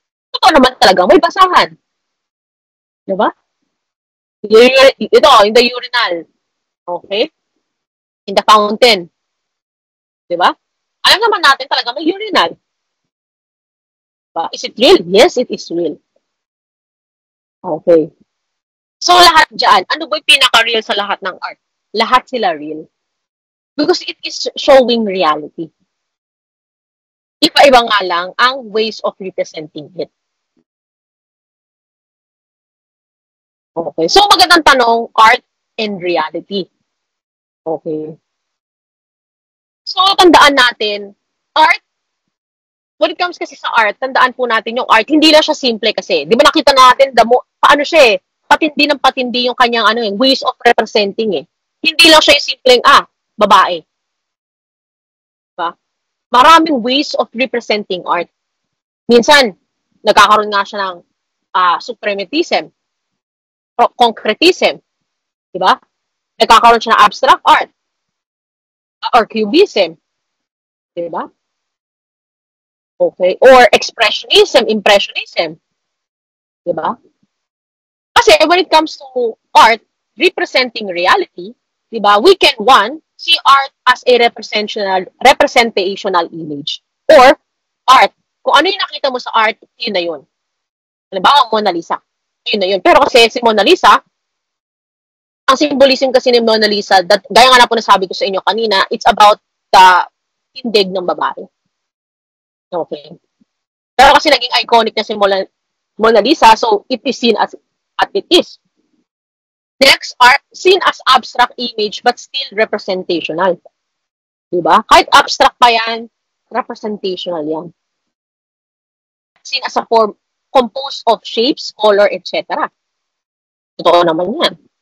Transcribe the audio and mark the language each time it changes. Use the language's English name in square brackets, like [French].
[Filipino] Ito naman talaga, may basahan. Diba? Ito, [English] in the urinal. [Filipino] Okay? [English] In the fountain. [Filipino] Diba? Alam naman natin talaga may urinal. [English] Diba? Is it real? Yes, it is real. Okay. [Filipino] So, lahat dyan, ano ba yung pinaka-real sa lahat ng art? Lahat sila real. [English] Because it is showing reality. [Filipino] Iba-iba nga lang ang [English] ways of representing it. Okay. So, [Filipino] magandang tanong, [English] art and reality. [Filipino] Okay. So, tandaan natin, art, [English] when it comes [Filipino] kasi sa art, tandaan po natin yung art, hindi lang siya simple kasi. Di ba nakita natin, paano siya patindi ng patindi yung kanyang [English] ways of representing [Filipino] Hindi lang siya yung simpleng, babae. Diba? [English] Maraming ways of representing art. [Filipino] Minsan, nagkakaroon nga siya ng suprematism, concretism. Diba? Nagkakaroon siya ng abstract art or cubism. Diba? Okay. Or expressionism, impressionism. Diba? [English] Kasi when it comes to art, representing reality, diba, we can, see art as a representational image. [Filipino] Or, art. Kung ano yung nakita mo sa art, yun na yun. Halimbawa, Mona Lisa. Yun na yun. Pero kasi si Mona Lisa, ang symbolism kasi ni Mona Lisa, gaya nga na po nasabi ko sa inyo kanina, [English] it's about the [Filipino] tindig ng babae. [English] Okay. [Filipino] Pero kasi naging iconic na si Mona Lisa, [English] so it is seen as it is. Next are seen as abstract image but still representational. Diba? [Filipino] Kahit abstract pa yan, [English] representational yan. Seen as a form composed of shapes, color, etc. [Filipino] Totoo naman yan.